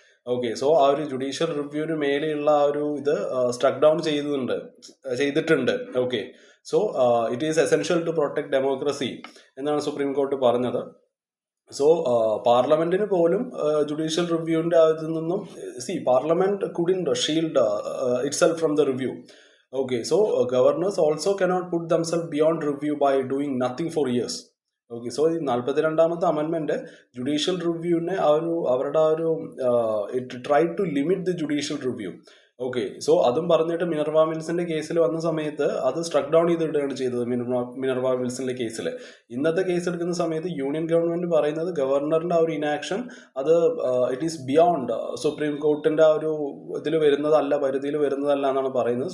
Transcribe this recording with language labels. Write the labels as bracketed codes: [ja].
[ml] Okay, so ആ ഒരു judicial റിവ്യൂവിന് മേലെയുള്ള ആ ഒരു ഇത് സ്ട്രക്ക് ഡൗൺ ചെയ്തിട്ടുണ്ട്. [en] okay, so it is essential to protect democracy [ml] എന്നാണ് സുപ്രീം കോർട്ട് പറഞ്ഞത്. [en] so [ml] പാർലമെന്റിന് പോലും ജുഡീഷ്യൽ റിവ്യൂവിന്റെ അതിൽ നിന്നും [en] Parliament couldn't shield itself from the review. Okay, so governors also cannot put themselves beyond review by doing nothing for years. [ml] Okay, so ഈ 42ാമത്തെ അമെൻമെന്റ് judicial റിവ്യൂവിനെ അവരുടെ ആ ഒരു [en] It try to limit the judicial review. [ml] Okay, so അതും പറഞ്ഞിട്ട് Minerva മിൽസിന്റെ കേസിൽ വന്ന സമയത്ത് അത് സ്ട്രക്ക് ഡൗൺ ചെയ്തിടുകയാണ് ചെയ്തത്. മിനർവ മിൽസിന്റെ കേസിൽ ഇന്നത്തെ കേസ് എടുക്കുന്ന സമയത്ത് യൂണിയൻ ഗവൺമെന്റ് പറയുന്നത് ഗവർണറിന്റെ ആ ഒരു ഇനാക്ഷൻ അത് [en] it is beyond [ml] സുപ്രീം കോർട്ടിന്റെ ആ ഒരു ഇതിൽ വരുന്നതല്ല, പരിധിയിൽ വരുന്നതല്ല എന്നാണ് പറയുന്നത്.